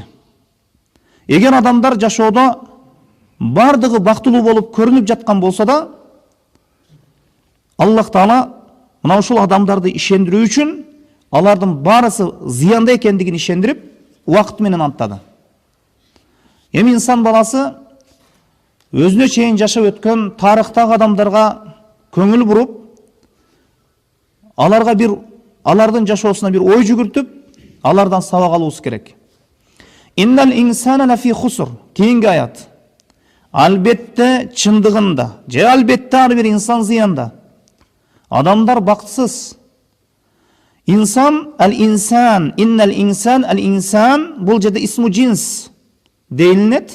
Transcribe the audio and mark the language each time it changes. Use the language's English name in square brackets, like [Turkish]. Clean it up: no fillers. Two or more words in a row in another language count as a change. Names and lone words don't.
[Kyrgyz] Эгер адамдар жашоодо бардыгы бактылуу болуп көрүнүп жаткан болсо да, Аллах Таала мына ушул адамдарды ишендирүү үчүн алардын баарысы зыянда экендигин ишендирип, убакыт менен анттады. Эми инсан баласы өзүнө чейин жашап өткөн тарыхтагы адамдарга көңүл буруп, алардын жашоосуна бир ой жүгүртүп, алардан сабак алуубуз керек. [Arabic] إن الإنسان لفي خسر. [Kyrgyz] Кейинги аят. Албетте чындыгында, же албетте ар бир инсан зыянда. Адамдар бактысыз. Инсан, [Arabic] الإنسان، إن الإنسان، الإنسان, [Kyrgyz] бул жерде [Arabic] اسم جنس [Kyrgyz] дейилинет.